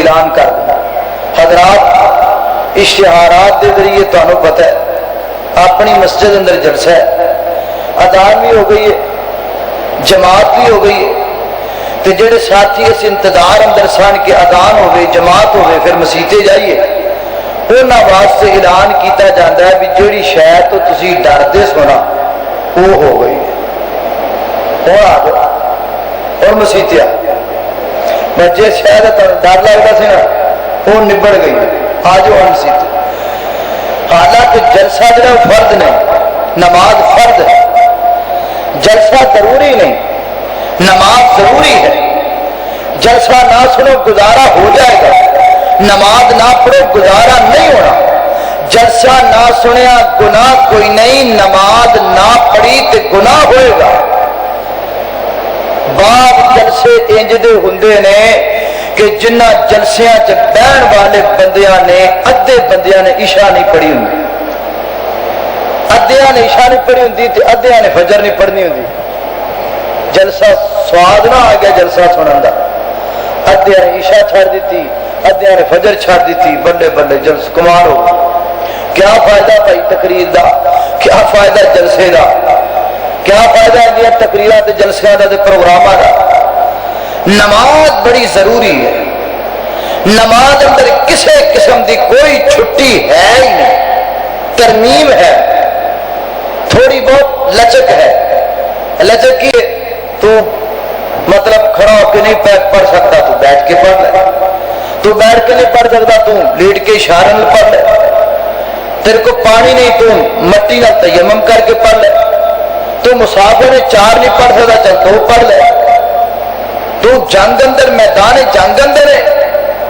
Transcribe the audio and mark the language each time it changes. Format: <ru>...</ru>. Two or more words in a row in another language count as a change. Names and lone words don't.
<pa>اعلان کر دیا، حضرات اشتہارات دے ذریعے تانوں پتہ ہے اپنی مسجد اندر جلسہ ہے، اذان بھی ہو گئی ہے، جماعت بھی ہو گئی ہے، تو جڑے ساتھی اس انتظار اندر سن کے اذان ہوئے، جماعت ہوئے، پھر مسیتے جائیے، انہاں واسطے اعلان کیتا جاتا ہے بھی جڑی شاید تو تسی ڈردے سونا وہ ہو گئی ہے، ہوں آ گیا اور مسیتے آ گیا، میں جس شاید ڈر لگتا سی نا وہ نبڑ گئی، آ جاؤ ہم مسیتے۔ حالانکہ جلسہ جڑا فرد نہیں، نماز فرد ہے، جلسہ ضروری نہیں، نماز ضروری ہے، جلسہ نہ سنو گزارا ہو جائے گا، نماز نہ پڑھو گزارا نہیں ہونا، جلسہ نہ سنیا گناہ کوئی نہیں، نماز نہ پڑھی تے گناہ ہوئے گا۔ بعض جلسے انج دے ہوندے نے کہ جنہ جلسیاں چ بہن والے بندیاں نے، ادھے بندیاں نے عشاء نہیں پڑھی ہوندی، ادھیاں نے عشاء نہیں پڑھی ہوندی تے ادھیاں نے فجر نہیں پڑھنی ہوندی، جلسہ سواد نہ آ گیا جلسہ سنن دا، ادھیاں نے عشاء چھڑ دیتی، ادھیاں نے فجر چھڑ دیتی، بلے بلے جلس کمال ہو، کیا فائدہ بھائی تقریر دا، کیا فائدہ جلسے دا، کیا فائدہ ہے تقریرات جلسے دا تے پروگراماں دا۔ نماز بڑی ضروری ہے، نماز اندر کسی قسم دی کوئی چھٹی ہے ہی نہیں، ترمیم ہے، تھوڑی بہت لچک</pa> <ur>ہے، لچک کی تو مطلب کھڑا ہو کے نہیں پڑھ سکتا تو بیٹھ کے پڑھ لے، تو بیٹھ کے نہیں پڑھ سکتا تو لیٹ کے اشارے میں پڑھ لے، تیرے کو پانی نہیں تو مٹی نہ تیمم کر کے پڑھ لے، تو مسافر نے 4 نہیں پڑھ سکتا چل 2 پڑھ لے، تو جنگ اندر میدان جنگ اندر ہے</ur>